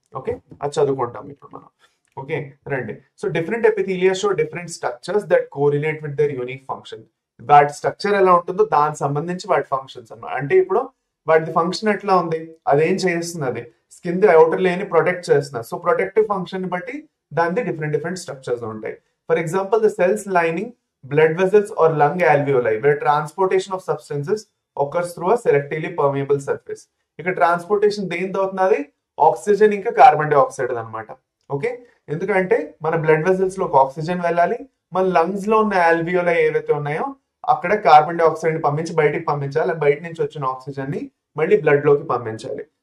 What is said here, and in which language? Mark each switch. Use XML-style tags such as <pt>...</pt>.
<te>Okay, అది చదువుకుంటాం ఇప్పుడు మనం. ఓకే, రండి.</te> <en>So different epithelia show different structures that correlate with their unique function.</en> <te>వాటి స్ట్రక్చర్ ఎలా ఉంటుందో దానికి సంబంధించి వాటి ఫంక్షన్స్ అన్నమాట. అంటే ఇప్పుడు వాటి ఫంక్షన్ ఎట్లా ఉంది, అదేం చేస్తుంది, అది స్కిన్ అవుటర్ లేని ప్రొటెక్ట్ చేస్తున్నారు. సో ప్రొటెక్టివ్ ఫంక్షన్ ని బట్టి దాని డిఫరెంట్ స్ట్రక్చర్స్ ఉంటాయి.</te> <en>For example, the cells lining blood vessels or lung alveoli where transportation of substances occurs through a selectively permeable surface.</en> <te>ఇక్కడ ట్రాన్స్పోర్టేషన్ దేనితో అవుతున్నది, ఆక్సిజన్ ఇంకా కార్బన్ డైఆక్సైడ్ అనమాట. ఓకే, ఎందుకంటే మన బ్లడ్ వెసల్స్ లో ఆక్సిజన్ వెళ్ళాలి, మన లంగ్స్ లో ఉన్న alveoli ఏవైతే ఉన్నాయో అక్కడ కార్బన్ డైఆక్సైడ్ ని పంపించి బయటికి పంపించాలి, బయట నుంచి వచ్చిన ఆక్సిజన్ ని మళ్ళీ బ్లడ్ లోకి పంపించాలి.</te>